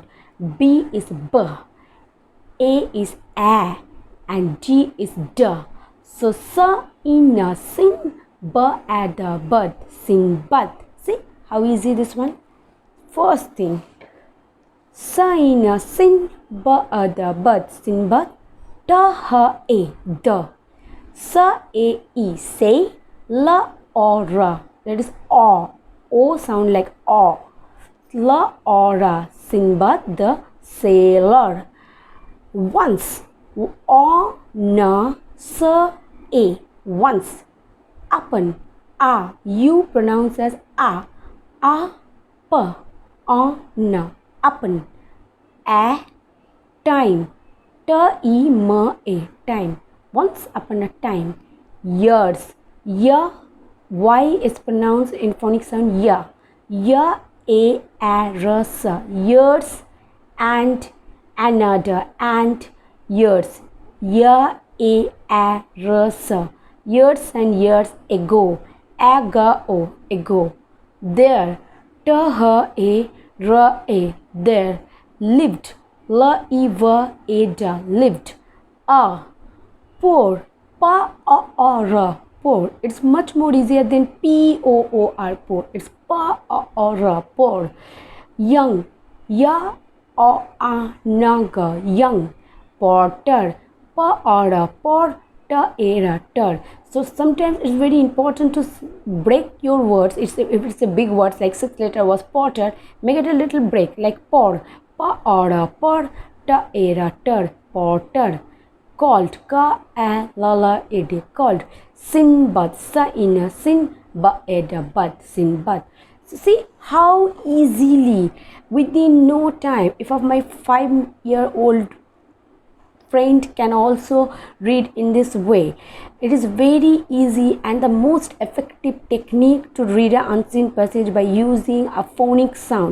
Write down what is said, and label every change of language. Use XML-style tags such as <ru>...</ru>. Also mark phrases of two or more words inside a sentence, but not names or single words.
<en>B is B, A is A, and D is D. So sa in a sin, B at a bud, Sinbad. See how easy this one? First thing, sa in a sin, B at a bud, Sinbad. Da ha a, da. Sa a e, say, la or ra. That is aw. O sound like O. La ora, Sinbad the sailor. Once, O na sa a. Once, upon, a. You pronounce as a. A p, on, upon. A time, t e m a, time. Once upon a time. Years, y, y is pronounced in phonic sound ya. Ya a r s, years and another and years. Ya a r s, years and years ago. Ago, ago. There, t h a r a, there. Lived, l e v a d, lived. Pour, pa a r, pour. It's much more easier than p o o r, pour. It's pa a r, pour. Young, ya a naga, young. Porter, pa a, porter, ter. So sometimes it's very important to break your words. If it's a big word like 6-letter was porter, make it a little break like por, pa a, porter, ter, porter. Called, ka a la la ed, called. Sinbad, sa ina, sin ba eda, bad, Sinbad. So see how easily, within no time, if of my 5-year-old friend can also read in this way. It is very easy and the most effective technique to read an unseen passage by using a phonic sound.</en>